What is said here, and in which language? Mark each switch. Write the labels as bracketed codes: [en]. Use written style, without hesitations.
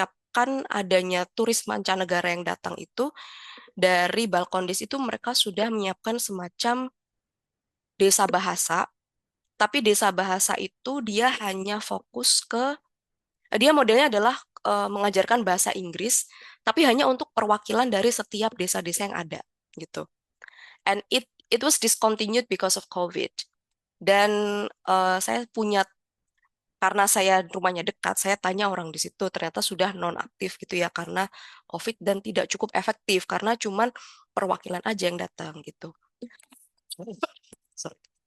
[id] akan adanya turis mancanegara yang datang itu, dari Balkondis itu mereka sudah menyiapkan semacam desa bahasa, tapi desa bahasa itu dia hanya fokus ke, dia modelnya adalah mengajarkan bahasa Inggris, tapi hanya untuk perwakilan dari setiap desa-desa yang ada gitu. [en] And it was discontinued because of COVID. [id] Dan saya punya, karena saya rumahnya dekat, saya tanya orang di situ, ternyata sudah nonaktif gitu ya karena COVID dan tidak cukup efektif karena cuman perwakilan aja yang datang gitu. Sorry.